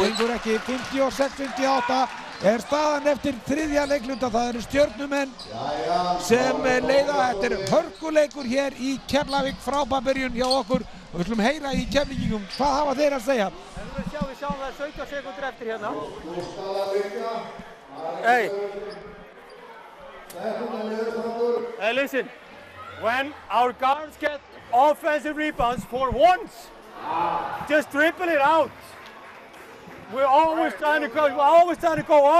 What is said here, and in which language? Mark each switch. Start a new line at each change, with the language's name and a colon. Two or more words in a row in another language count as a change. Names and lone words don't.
Icelandic: Gengur ekki, 56-58 er staðan eftir þriðja leikluta. Það eru Stjörnumenn sem leiða. Þetta er hörkuleikur hér í Keflavík, frábær byrjun hjá okkur. Og við skulum heyra í Keflvíkingum, hvað hafa þeir að segja? Við sjáum það 17 sekúndur eftir hérna.
English: Hey, listen. When our guards get offensive rebounds for once, just dribble it out. We're always trying to go up.